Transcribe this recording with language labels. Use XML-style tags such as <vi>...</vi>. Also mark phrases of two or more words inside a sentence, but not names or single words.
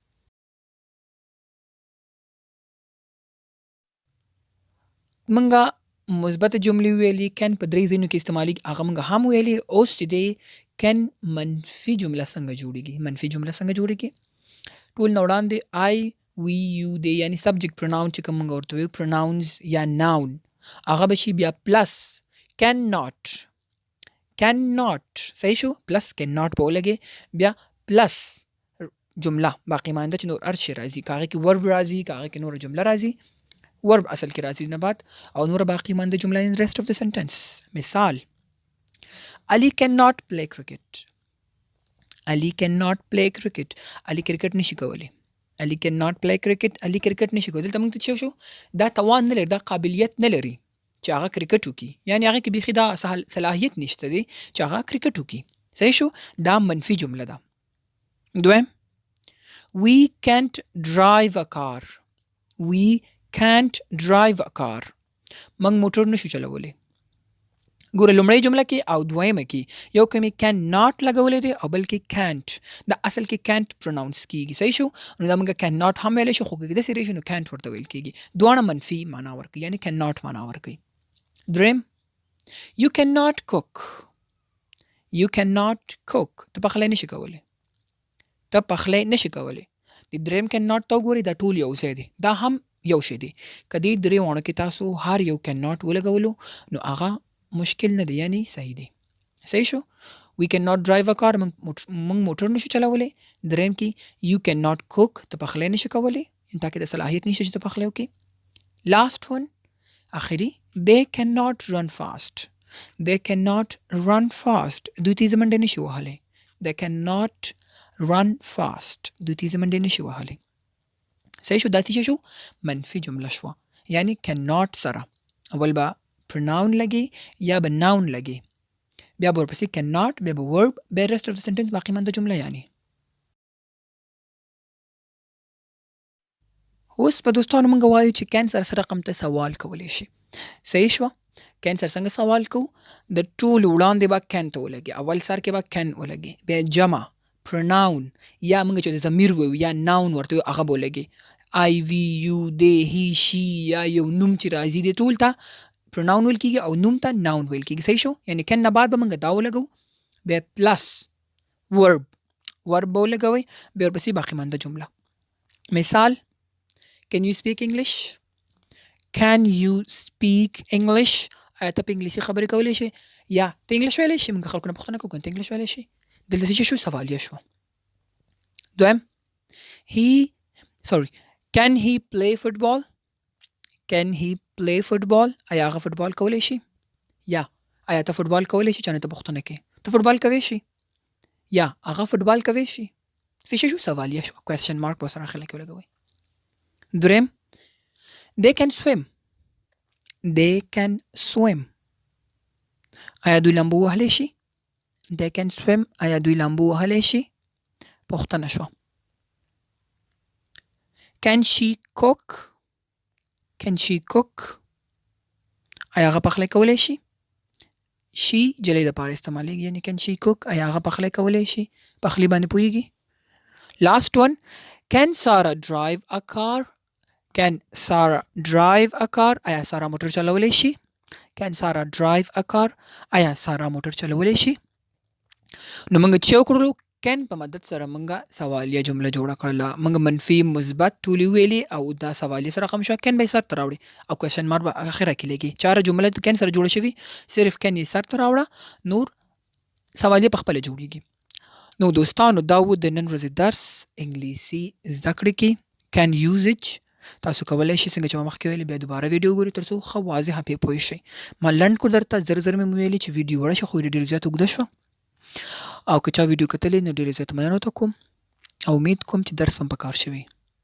<ps>منګه مثبت جملې ویلي can په درې ځایونو کې استعمالیږي هغه موږ هم ویلي. اوس چې دی can منفي جمله څنګه جوړېږي منفي جمله څنګه جوړېږي ټول نه وړاندې</ps> <en>I we you</en> <ps>دی یعنی</ps> <en>subject pronoun</en> <ps>چې کوم موږ ورته وایو پروناونز یا ناون هغه به شي بیا</ps> <en>plus cannot</en> <ps>صحیح شو</ps> <en>plus cannot</en> <ps>په ولګې بیا پلس جمله باقی مانده چې نور هر شی راځي که هغې کې ورب راځي که هغې کې نوره جمله راځي ورب اصل کې راځي نه بعد او نور باقی مانده جمله</ps> <en>in rest of the sentence. مثال Ali cannot play cricket. Ali cannot play cricket.</en> <ps>Ali کرکټ نشي کولی.</ps> <en>Ali cannot play cricket.</en> <ps>Ali کرکټ نشي کولی. دلته موږ ته څه شو؟ دا توان نه لري، دا قابلیت نه لري چې هغه کرکټ وکړي. یعنی هغه کې بیخي دا صلاحیت نشته دی چې هغه کرکټ وکړي. صحیح شو؟ دا منفي جمله ده. دویم</ps> <en>We can't drive a car. We can't drive a car.</en> <ps>موږ موټر نشو چلولی. ګوره لومړی جمله کې او دویمه کې یو کمی</ps> <en>can not</en> <ps>لګولې دی او بل کې can't. دا اصل کې</ps> <en>can't pronounce</en> <ps>کیږي. صحیح شو؟ نو دا موږ</ps> <en>can not</en> <ps>هم ویلی شو، خو که داسې راشي نو can't ورته ویل کیږي. دواړه منفي معنا ورکوي، یعنی</ps> <en>can not</en> <ps>معنا ورکوي. دریم</ps> <en>You cannot cook. You cannot cook.</en> <ps>ته پخلی نشي کولی. ته پخلی نشي کولی. د دریم cannot ته وګورئ دا ټول یو ځای دی. دا هم یو شی دی. که دې درې واړو کې تاسو هر یو cannot ولګولو نو هغه مشکل نه دی، یعنی صحیح دی. صحیح شو؟</ps> <en>We cannot drive a car.</en> <ps>موږ موټر نشو چلولی. دریم کې</ps> <en>You cannot cook.</en> <ps>ته پخلی نشي کولی. تا کې د صلاحیت نشته چې ته پخلی وکړې.</ps> <en>Last one آخري They cannot run fast. They cannot run fast.</en> <ps>دوی تیزه منډه نشي وهلی.</ps> <en>They cannot run fast.</en> <ps>دوی تیزه منډه نشي وهلی. صحیح شو؟ دا څه شو؟ منفي جمله شوه. یعنی cannot سره اول به pronoun لګي یا به noun لګي، بیا به ورپسې cannot، بیا به verb، بیا</ps> <en>rest of the sentence</en> <ps>باقی مانده جمله. یعنی اوس په دوستانو موږ وایو چې can سره رقم ته سوال کولی شي. صحیح شوه؟ can سره څنګه سوال کوو؟ د ټولو وړاندې به can ته ولګي، اول سر کې به can ولګي، بیا جمع pronoun یا موږ چې د ضمیر وایو یا noun ورته وایو هغه به ولګي.</ps> <en>I, we, you, they, he, she</en> <ps>یا یو نوم چې راځي دې ټول ته pronoun ویل کیږي او نوم ته noun ویل کیږي. صحیح شو؟ یعنی can نه بعد به موږ دا ولګو، بیا پلس verb به ولګوئ، بیا ورپسې باقی مانده جمله.</ps> <en>مثال Can you speak English? Can you speak English?</en> <ps>آیا ته په انګلیسي خبرې کولی شي؟ یا ته انګلیش ویلی شي؟ موږ خلکو نه پوښتنه کوو ته انګلیش ویلی شي. دلته څه شو؟ سوالیه شو. دویم</ps> <en>Can he play football? Can he play football?</en> <ps>آیا هغه فوټبال کولی شي؟ یا آیا ته فوټبال کولی شي؟ چا نه ته پوښتنه کوي ته فوټبال کوی شي؟ یا هغه فوټبال کوی شي؟ څه شو؟ سوالیه شو.</ps> <en>question mark</en> <ps>به سره اخر کې ولګوئ.</ps> <en>دریم They can swim. They can swim.</en> <ps>آیا دوی لامبو وهلی شي؟</ps> <en>They can swim.</en> <ps>آیا دوی لامبو وهلی شي؟ پوښتنه شوه.</ps> <en>Can she cook? Can she cook?</en> <ps>آیا هغه پخلی کولی شي؟ she جلی دپاره استعمالیږي، یعنی</ps> <en>can she cook.</en> <ps>آیا هغه پخلی کولی شي؟ پخلی باندې پوهیږي.</ps> <en>Last one Can Sarah drive a car? Can Sarah drive a car?</en> <ps>آیا سارا موټر چلولی شي؟</ps> <en>Can Sarah drive a car?</en> <ps>آیا سارا موټر چلولی شي؟ نو موږ چې وکړلو can په مدد سره موږ سوالیه جمله جوړه کړله. موږ منفي مثبت ټولې ویلې او دا سوالیه سره رقم شو. can به یې سر ته راوړي او</ps> <en>question mark</en> <ps>به اخره کې لګي. چاره جمله د can سره جوړه شوي، صرف can یې سر ته راوړه، نور سوالیه په خپله جوړیږي. نو دوستانو دا و د نن ورځې درس انګلیسي زده کړې کې</ps> <en>can usage.</en> <ps>تاسو کولی شئ څنګه چې ما مخکې ویلي بیا دوباره ویډیو وګورئ تر څو ښه واضحه پرې پوه شئ. ما لنډ کړو درته، زر مې ویلي چې ویډیو وړه شوه خو ډېر زیات اوږده شوه، او که چا ویډیو کتلې نو ډېرې زیات مننه ورته کوم او امید کوم چې درس هم په کار شوی.</ps>